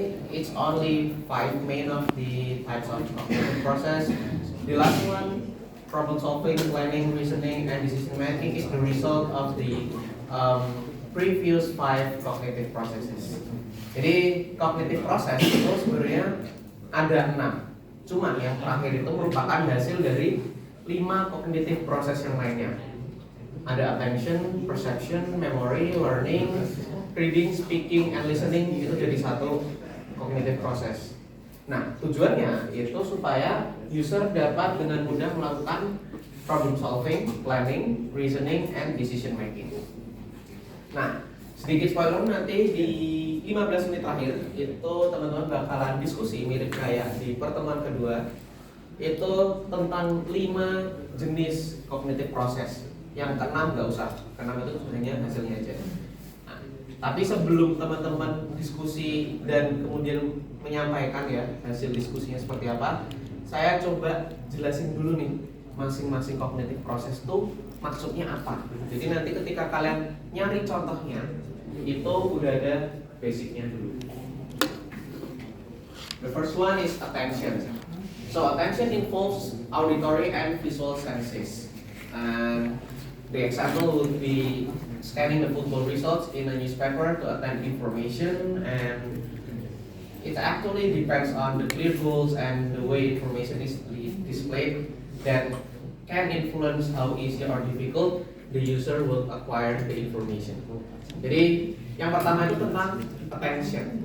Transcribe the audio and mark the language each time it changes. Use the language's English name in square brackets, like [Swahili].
[English] it's only 5 main of the types of cognitive process. The last one, problem solving, planning, reasoning, and decision making, is the result of the previous 5 cognitive processes. [Indonesian] Jadi cognitive process itu sebenarnya ada 6. Cuma yang terakhir itu merupakan hasil dari 5 cognitive process yang lainnya. [English] Ada attention, perception, memory, learning, reading, speaking, and listening. [Indonesian] Itu jadi satu cognitive process. Nah, tujuannya itu supaya user dapat dengan mudah melakukan [English] problem solving, planning, reasoning, and decision making. [Indonesian] Nah, sedikit spoiler, nanti di 15 menit terakhir itu teman-teman bakalan diskusi mirip kayak di pertemuan kedua, itu tentang 5 jenis cognitive process. Yang keenam nggak usah, keenam itu sebenarnya hasilnya aja. Nah, tapi sebelum teman-teman diskusi dan kemudian menyampaikan ya hasil diskusinya seperti apa, saya coba jelasin dulu nih masing-masing cognitive process itu maksudnya apa. Jadi nanti ketika kalian nyari contohnya itu udah ada basicnya dulu. [English] The first one is attention. So attention involves auditory and visual senses. And the example would be scanning the football results in a newspaper to attend information, and it actually depends on the clear rules and the way information is displayed that can influence how easy or difficult the user will acquire the information. [Indonesian] Jadi yang pertama itu tentang attention.